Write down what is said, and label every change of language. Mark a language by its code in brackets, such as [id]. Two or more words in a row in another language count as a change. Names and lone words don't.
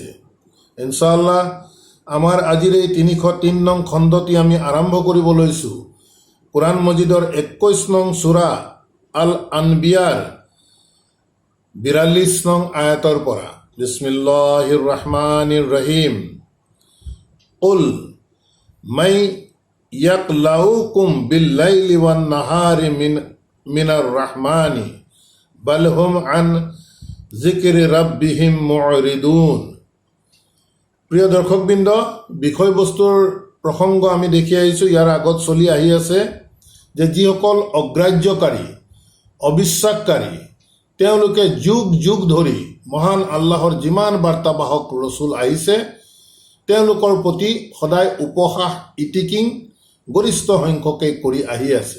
[as] ইনশাআল্লাহ আমাৰ আজিৰ এই ৩০৩ নং খণ্ডটি আমি আৰম্ভ কৰিব লৈছোঁ কোৰআন মজিদৰ ২১ নং সূৰা আল আনবিয়াৰ ৪২ নং আয়াতৰ পৰা। [ar] بسم الله الرحمن الرحيم. قل من يكلؤكم بالليل والنهار من الرحمن بل هم عن ذكر ربهم معرضون. [as] প্রিয় দর্শকবৃন্দ, বিষয়বস্তুৰ প্ৰসংগ আমি দেখি আহিছোঁ, ইয়াৰ আগত চলি আহি আছে যে যিসকল অগ্ৰাহ্যকাৰী অবিশ্বাসকাৰী তেওঁলোকে যুগ যুগ ধৰি মহান আল্লাহৰ যিমান বাৰ্তাবাহক ৰচুল আহিছে তেওঁলোকৰ প্ৰতি সদায় উপহাস ইটিকিং গৰিষ্ঠ সংখ্যকে কৰি আহি আছে।